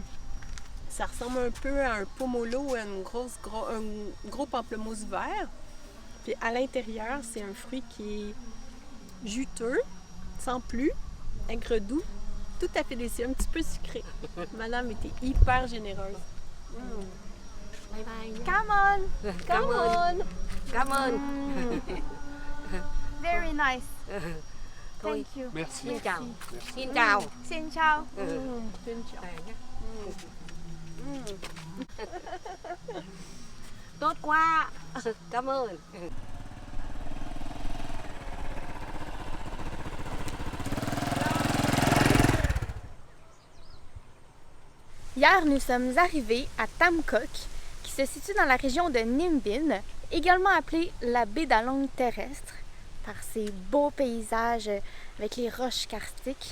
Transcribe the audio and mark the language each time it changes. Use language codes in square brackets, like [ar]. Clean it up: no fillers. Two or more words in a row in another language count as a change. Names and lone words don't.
[fr] Ça ressemble un peu à un pomelo, un gros pamplemousse vert. Puis à l'intérieur, c'est un fruit qui est juteux, sans plus, aigre doux, tout à fait délicieux, un petit peu sucré. Madame était hyper généreuse. [en] Bye bye. Come on! Come on. Come on. Very nice. Thôi, Thank you. [fr] Merci. [vi] xin chào. Xin chào. Xin chào. [fr] Une chance. [vi] Về nhé. Tốt quá. Cảm ơn. [fr] Hier, nous sommes arrivés à Tam Coc, qui se situe dans la région de Ninh Binh, également appelée la baie d'Along terrestre, par ses beaux paysages avec les roches karstiques.